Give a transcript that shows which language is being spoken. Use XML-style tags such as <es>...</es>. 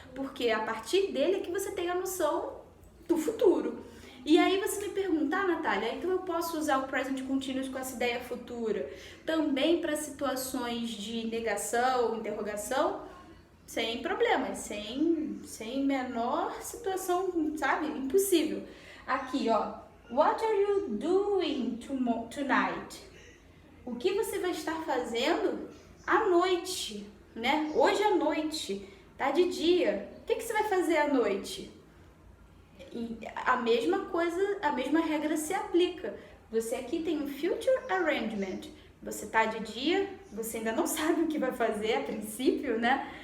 <pt>Porque a partir dele é que você tem a noção do futuro. E aí você me pergunta, Natália, então eu posso usar o present continuous com essa ideia futura também para situações de negação, interrogação? Sem problemas, sem menor situação, sabe? Impossível. Aqui, ó.</pt> <en>What are you doing tonight?</en> <pt>O que você vai estar fazendo à noite, né? Hoje à noite, tá de dia. O que você vai fazer à noite? E a mesma coisa, a mesma regra se aplica. Você aqui tem um future arrangement. Você tá de dia, você ainda não sabe o que vai fazer a princípio, né?</pt>